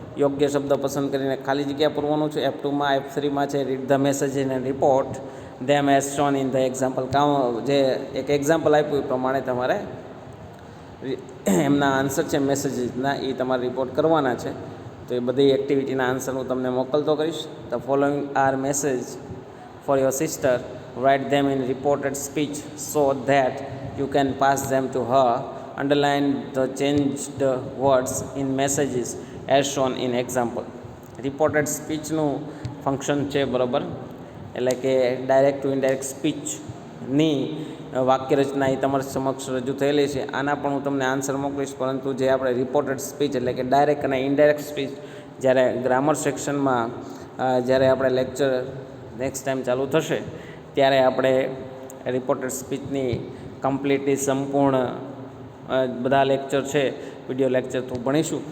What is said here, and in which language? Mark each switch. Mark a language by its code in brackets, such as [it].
[gu] યોગ્ય શબ્દ પસંદ કરીને ખાલી જગ્યા પૂરવાનું છે. F2માં F3માં છે [en] Read the message and report them as shown in the example. [gu] જે એક એક્ઝામ્પલ આપ્યું એ પ્રમાણે તમારે એમના આન્સર છે મેસેજીસના એ તમારે રિપોર્ટ કરવાના છે. તો એ બધી એક્ટિવિટીના આન્સર હું તમને મોકલતો કરીશ. [en] The following are message for your sister. Write them in reported speech so that you can pass them to her. Underline the changed words in messages as shown in example. [gu] Reported સ્પીચનું function છે, બરાબર, એટલે કે direct to indirect સ્પીચની વાક્ય રચના એ તમારી સમક્ષ રજૂ થયેલી છે. આના પણ હું તમને આન્સર મોકલીશ, પરંતુ જે આપણે રિપોર્ટેડ સ્પીચ એટલે કે ડાયરેક્ટ અને ઇનડાયરેક્ટ સ્પીચ જ્યારે ગ્રામર સેક્શનમાં જ્યારે આપણે લેક્ચર નેક્સ્ટ ટાઈમ ચાલુ થશે ત્યારે આપણે રિપોર્ટેડ સ્પીચની કમ્પ્લીટલી સંપૂર્ણ બધા લેક્ચર છે વિડીયો લેક્ચર તો ભણીશું.